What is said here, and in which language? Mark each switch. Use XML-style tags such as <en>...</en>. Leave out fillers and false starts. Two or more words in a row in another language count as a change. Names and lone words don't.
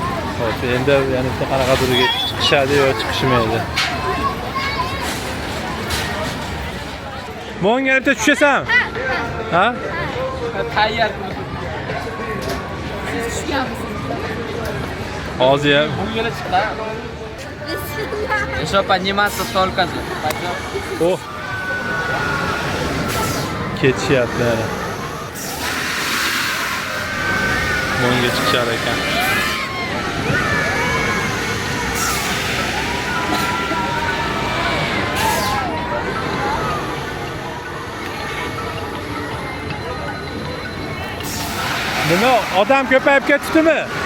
<uz>Hop, endi yana bitta qanaqadir chiqishadi yo chiqishmaydi. Mo'ngarda tushasan? Ha? Tayyor. Siz tushganmisiz? Hozir ham Bu yo'la chiqdi.</uz> <ru>Еще подниматься только. Пойдем.</ru> <uz>oh. Ketishyapti. Mo'nga chiqishar ekan. Nima, odam ko'payib ketdimi?</uz>